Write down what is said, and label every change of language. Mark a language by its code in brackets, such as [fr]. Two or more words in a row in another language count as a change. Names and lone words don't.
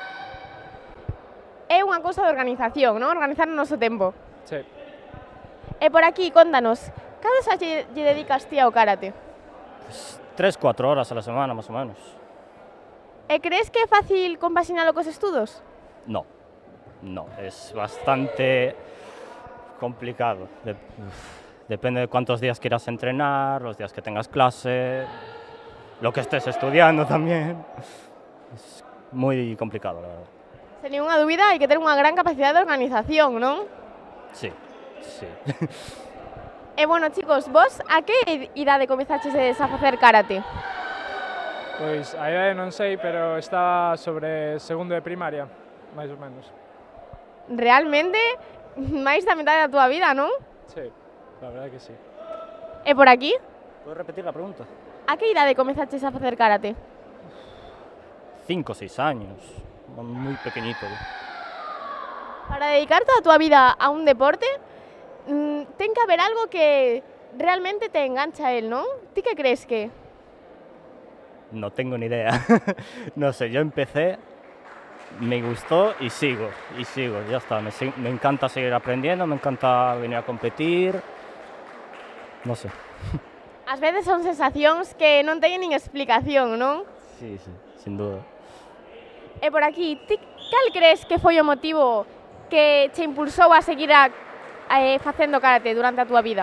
[gl] É unha cousa de organización, non? Organizar o noso tempo. Sí. E por aquí, contanos, cantas horas lle dedicas ti ao karate? [es] Pues 3-4 horas a la semana, más o menos. [gl] E crees que é fácil compaxinalo cos estudos? [es] No, es bastante complicado. Depende de cuántos días quieras entrenar, los días que tengas clase, lo que estés estudiando también. Es muy complicado, la verdad. [gl] Sen ninguna dúbida, hai que ter unha gran capacidade de organización, non? Sí. E bueno, chicos, vos a que idade comezaches a facer karate? Pois a idade non sei, pero estaba sobre segundo de primaria. máis ou menos. Realmente, máis da metade da túa vida, non? [es] Sí, la verdad que sí. [gl] E por aquí, [es] ¿Puedes repetir la pregunta? [gl] a que idade comezaches a facer karate? [es] 5 o 6 años, muy pequeñito. [gl] Para dedicar toda a túa vida a un deporte, ten que haber algo que realmente te engancha a él, non? Ti que crees que? [es] No tengo ni idea. No sé, yo empecé, me gustó y sigo, ya está. Me encanta seguir aprendiendo, me encanta venir a competir, no sé. [gl] Ás veces son sensacións que non teñen nin explicación, non? [es] Sí, sin duda. [gl] E por aquí, ti cal crees que foi o motivo que che impulsou a seguir facendo karate durante a túa vida?